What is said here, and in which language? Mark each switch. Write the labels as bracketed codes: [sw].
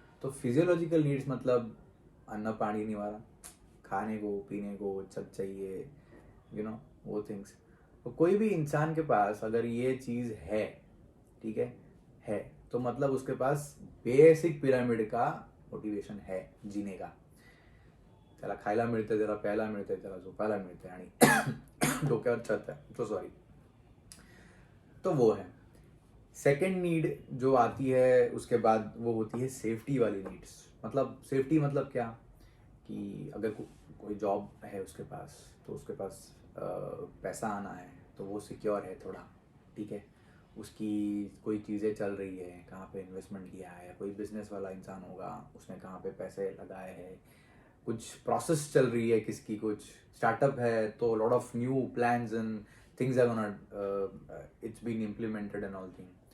[hi] तो physiological needs मतलब अन्न पानी निवारा, खाने को पीने को सब चाहिए, वो थिंग्स। तो कोई भी इंसान के पास अगर ये चीज़ है, ठीक है तो मतलब उसके पास बेसिक पिरामिड का मोटिवेशन है जीने का। [mr] त्याला खायला मिळतं, त्याला प्यायला मिळतं, त्याला झोपायला मिळतं आणि डोक्यावर छत है, [hi] तो सॉरी, तो वो है। सेकंड नीड जो आती है उसके बाद वो होती है सेफ्टी वाली नीड्स। मतलब सेफ्टी मतलब क्या कि अगर कोई जॉब है उसके पास तो उसके पास पैसा आना है तो वो सिक्योर है थोड़ा, ठीक है। उसकी कोई चीज़ें चल रही है, कहाँ पे इन्वेस्टमेंट किया है, या कोई बिजनेस वाला इंसान होगा उसने कहाँ पे पैसे लगाए हैं, कुछ प्रोसेस चल रही है किसकी, कुछ स्टार्टअप है तो [en] Lot of new plans and things are gonna it's been implemented and all thing.